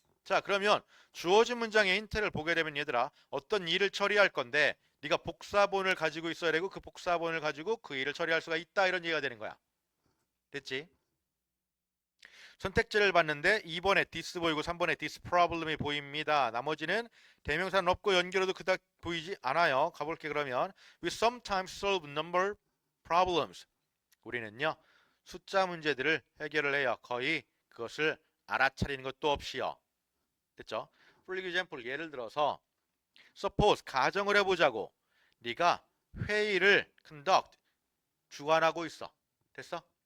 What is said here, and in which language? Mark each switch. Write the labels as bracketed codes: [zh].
[ko] 자, 그러면 주어진 문장의 힌트를 보게 되면 얘들아, 어떤 일을 처리할 건데 네가 복사본을 가지고 있어야 되고 그 복사본을 가지고 그 일을 처리할 수가 있다 이런 얘기가 되는 거야. 됐지? 선택지를 봤는데 2번에 this 보이고 3번에 this problem이 보입니다. 나머지는 대명사는 없고 연결어도 그닥 보이지 않아요. 가볼게 그러면. [en] We sometimes solve number problems. [ko] 우리는요. 숫자 문제들을 해결을 해요. 거의 그것을 알아차리는 것도 없이요. 됐죠? [en] For example, [ko] 예를 들어서 suppose 가정을 해보자고. 네가 회의를 conduct 주관하고 있어. 됐어?